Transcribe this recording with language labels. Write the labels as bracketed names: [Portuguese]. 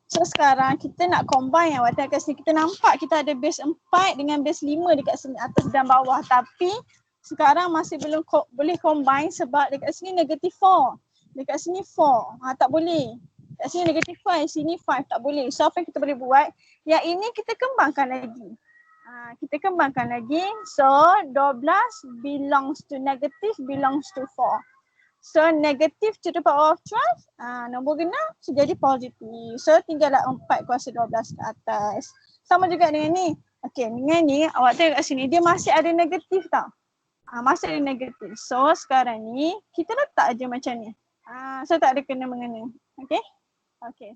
[Malay] So sekarang kita nak combine yang waktu kat sini. Kita nampak kita ada base 4 dengan base 5 dekat sini atas dan bawah. Tapi sekarang masih belum boleh combine sebab dekat sini negatif 4. Dekat sini 4. Tak boleh. Dekat sini negatif 5, sini 5. Tak boleh. So apa yang kita boleh buat? Yang ini kita kembangkan lagi. Kita kembangkan lagi. [English] So 12 belongs to negative belongs to 4. So negative to the power of 12, [Malay] nombor genap so jadi positif. So tinggallah 4 kuasa 12 ke atas. Sama juga dengan ni. Okey, dengan ni awak tengok kat sini dia masih ada negatif tau. Masih ada negatif. So sekarang ni kita letak aja macam ni. So tak ada kena mengena. Okey. Okey.